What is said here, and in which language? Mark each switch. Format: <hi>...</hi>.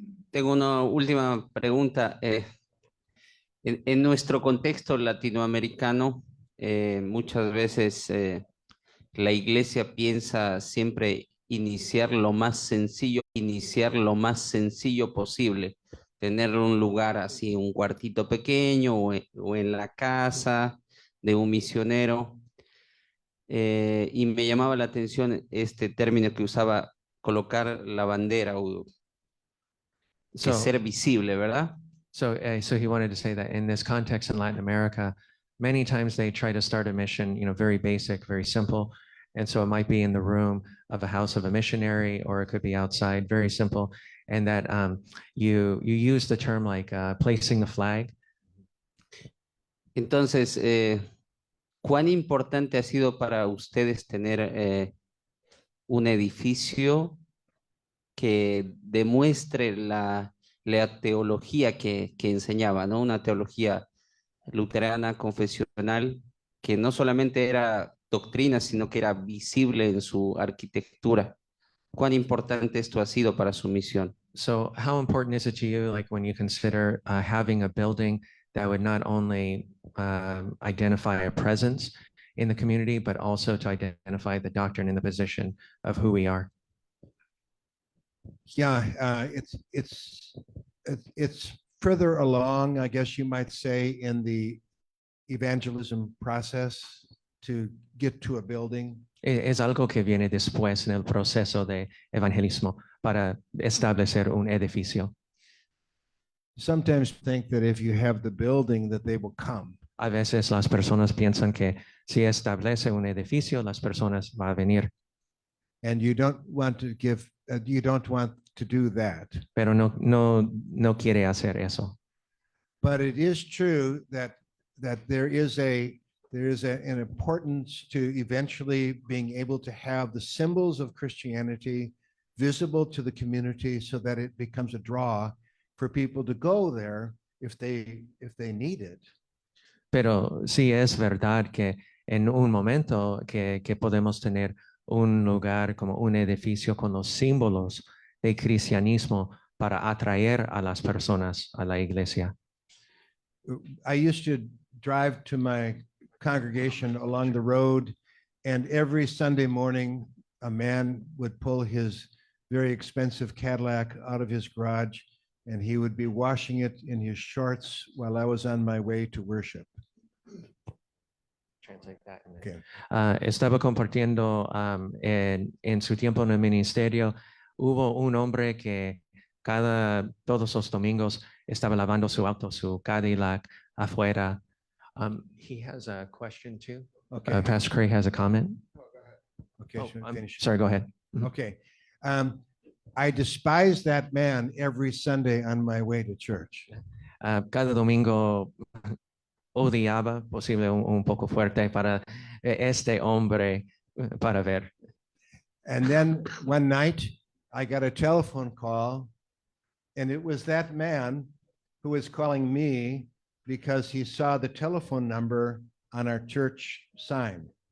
<es>Tengo una última pregunta. En nuestro contexto latinoamericano, muchas veces la iglesia piensa siempre iniciar lo más sencillo posible, tener un lugar así, un cuartito pequeño o en la casa de un misionero. Y me llamaba la atención este término que usaba, colocar la bandera o que ser visible, ¿verdad?</es> <en>So he wanted to say that in this context in Latin America, many times they try to start a mission, very basic, very simple. And so it might be in the room of a house of a missionary, or it could be outside, very simple. And that you use the term like placing the flag.</en> <es>Entonces, ¿cuán importante ha sido para ustedes tener un edificio que demuestre la teología que enseñaba, ¿no? Una teología luterana, confesional, que no solamente era doctrina, sino que era visible en su arquitectura? ¿Cuán importante esto ha sido para su misión?</es> <en>So how important is it to you, like when you consider having a building that would not only identify a presence in the community, but also to identify the doctrine and the position of who we are? Yeah, it's further along, I guess you might say, in the evangelism process to get to a building.</en> <es>Es algo que viene después en el proceso de evangelismo para establecer un edificio.</es> <en>Sometimes think that if you have the building that they will come.</en> <es>A veces las personas piensan que si establece un edificio, las personas van a venir.</es> <en>And you don't want to do that.</en> <es>Pero no quiere hacer eso.</es> <en>But it is true that there is an importance to eventually being able to have the symbols of Christianity visible to the community so that it becomes a draw for people to go there if they need it.</en> <es>Pero sí es verdad que en un momento que podemos tener un lugar como un edificio con los símbolos de cristianismo para atraer a las personas a la iglesia.</es> <en>I used to drive to my congregation along the road, and every Sunday morning, a man would pull his very expensive Cadillac out of his garage, and he would be washing it in his shorts while I was on my way to worship. Okay.</en> <es>Estaba compartiendo en su tiempo en el ministerio, hubo un hombre que todos los domingos estaba lavando su auto, su Cadillac afuera.</es> <en>He has a question too. Okay. Pastor Craig has a comment. Okay, Sorry, go ahead. Okay. I despise that man every Sunday on my way to church.</en> <es>Cada domingo odiaba, posible un poco fuerte para este hombre para ver.</es> <en>And then one night I got a telephone call, and it was that man who was calling me because he saw the telephone number on our church sign.</en>